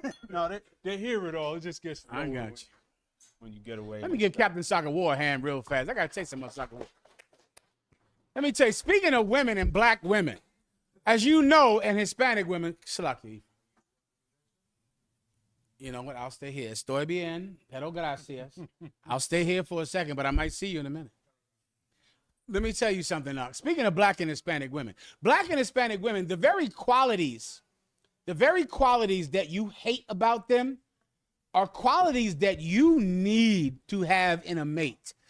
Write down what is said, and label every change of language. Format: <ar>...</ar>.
<en>No, they hear it all. It just gets I got you. When you get away. Let me give Captain Soccer War a hand real fast. I got to take some of Soccer War. Let me tell you, speaking of women and black women, as you know, and Hispanic women, Slaki. You know what? I'll stay here.</en> <es>Estoy bien, pero gracias.</es> <en>I'll stay here for a second, but I might see you in a minute. Let me tell you something now. Speaking of black and Hispanic women, the very qualities that you hate about them are qualities that you need to have in a mate.</en>